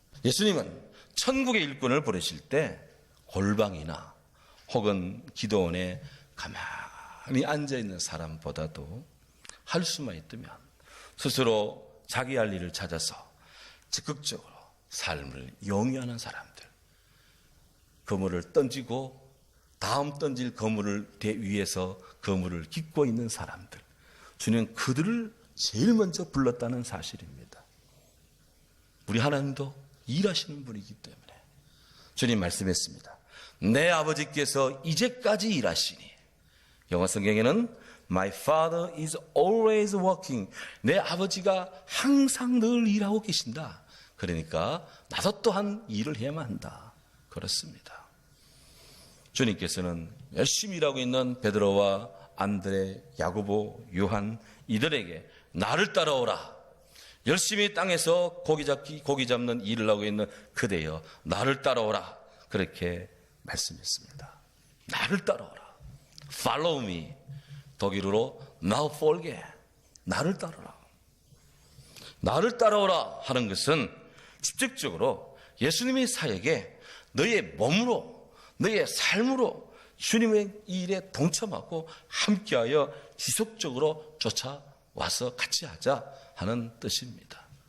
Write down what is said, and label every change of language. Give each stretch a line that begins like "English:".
Korean: 예수님은 천국의 일꾼을 보내실 때 골방이나 혹은 기도원에 가만히 앉아있는 사람보다도 할 수만 있다면 스스로 자기 할 일을 찾아서 적극적으로 삶을 영위하는 사람들, 그물을 던지고 다음 던질 그물을 위해서 그물을 깃고 있는 사람들, 주님은 그들을 제일 먼저 불렀다는 사실입니다. 우리 하나님도 일하시는 분이기 때문에 주님 말씀했습니다. 내 아버지께서 이제까지 일하시니. 영어 성경에는
English: My father is always working.
Korean: 내 아버지가 항상 늘 일하고 계신다. 그러니까 나도 또한 일을 해야만 한다. 그렇습니다. 주님께서는 열심히 일하고 있는 베드로와 안드레, 야고보, 요한 이들에게 나를 따라오라. 열심히 땅에서 고기 잡는 일을 하고 있는 그대여 나를 따라오라. 그렇게 말씀했습니다. 나를 따라오라.
English: Follow me.
Korean: 독일어로
German: now folge.
Korean: 나를 따르라. 나를 따라오라 하는 것은 직접적으로 예수님의 사역에 너의 몸으로, 너의 삶으로 주님의 일에 동참하고 함께하여 지속적으로 쫓아와서 같이 하자 하는 뜻입니다.